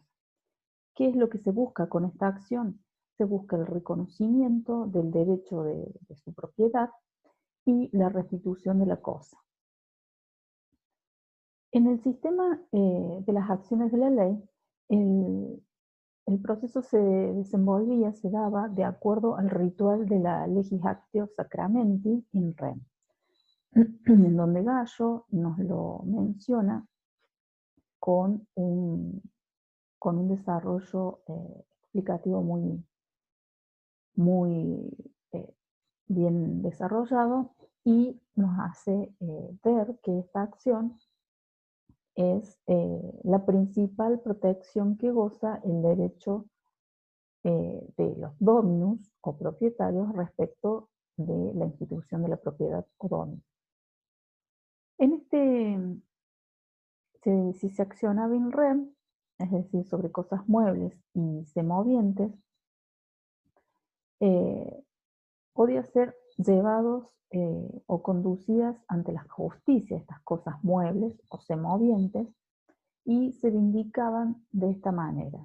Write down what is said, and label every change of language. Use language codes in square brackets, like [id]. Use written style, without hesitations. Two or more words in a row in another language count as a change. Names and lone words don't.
[es] ¿Qué es lo que se busca con esta acción? Se busca el reconocimiento del derecho de su propiedad y la restitución de la cosa. En el sistema de las acciones de la ley, el proceso se desenvolvía, se daba de acuerdo al ritual de la [la] legislatio sacramenti in rem, [es] en donde Gallo nos lo menciona con un desarrollo explicativo muy bien desarrollado, y nos hace ver que esta acción es la principal protección que goza el derecho de los dominus o propietarios respecto de la institución de la propiedad o dominio. En si se accionaba [la] in rem, [es] es decir, sobre cosas muebles y semovientes, podía ser llevados o conducidas ante la justicia estas cosas muebles o semovientes, y se vindicaban de esta manera.